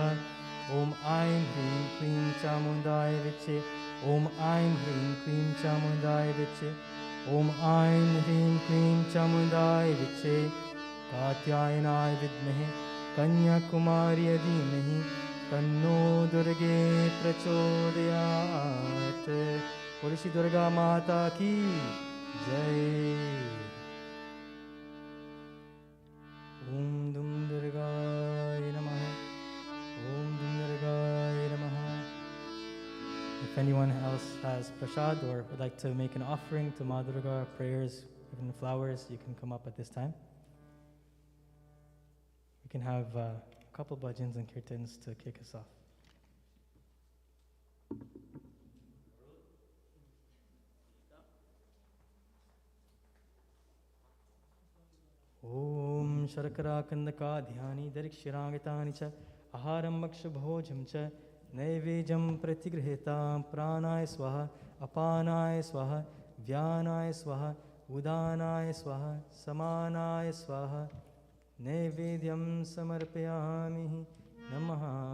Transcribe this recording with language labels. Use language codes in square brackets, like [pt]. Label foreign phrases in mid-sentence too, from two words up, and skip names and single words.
[sa] ॐ ऐं ह्रीं क्लीं चामुण्डाय विच्चे ॐ ऐं ह्रीं क्लीं चामुण्डाय विच्चे ॐ ऐं ह्रीं क्लीं चामुण्डाय विच्चे कात्यायनाय विद्महे कन्याकुमार्यै धीमहि तन्नो दुर्गे प्रचोदयात्। [hi] बोलो श्री दुर्गा माता की जय। [sa] ओम दुम दुर्गाय नमः। ओम दुम दुर्गाय नमः। [en] If anyone else has prasad or would like to make an offering to Ma Durga, prayers, even flowers, you can come up at this time. We can have a couple bhajans and kirtans to kick us off. [sa] ॐ शरकर कण्डक ध्यानि दरिक्षिरङ्गितानि च आहारं मक्षुभोजं च नैवेदं प्रतिगृहीत प्राणाय स्वाहा अपानाय स्वाहा व्यानाय स्वाहा उदानाय स्वाहा समानाय स्वाहा नैवेद्यं समर्पयामि नमः.